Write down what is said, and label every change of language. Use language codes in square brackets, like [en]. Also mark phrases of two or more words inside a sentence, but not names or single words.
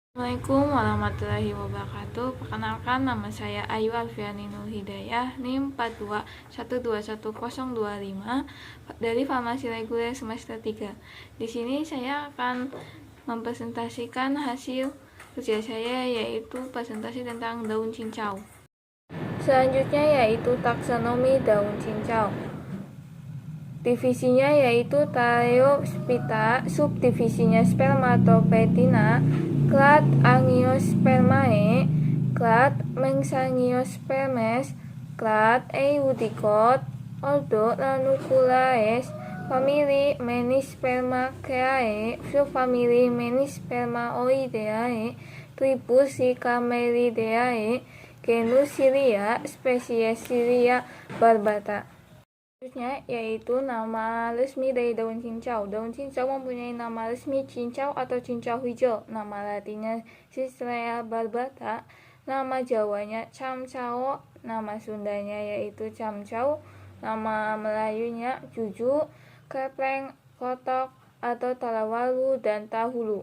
[ar] السلام عليكم ورحمة الله وبركاته. [id] Perkenalkan, nama saya Ayu Alfiani Nur Hidayah, NIM 42121025 dari Farmasi Reguler semester 3. Di sini saya akan mempresentasikan hasil kerja saya, yaitu presentasi tentang daun cincau. Selanjutnya yaitu taksonomi daun cincau. Divisinya yaitu Thaleophyta, subdivisinya Spermatopetina, clade Angiospermae, clade Mensangiospermes, clade Eudicot, ordo Ranunculae, family Menispermaceae, subfamily Menispermaoideae, tribus Sicameridae, genus Cilia, spesies Cilia barbata. Selanjutnya yaitu nama resmi dari daun cincau. Daun cincau mempunyai nama resmi cincau atau cincau hijau, nama latinnya Cislea barbata, nama Jawanya camcao, nama Sundanya yaitu camcau, nama Melayunya juju, kepleng, kotok atau talawalu dan tahulu.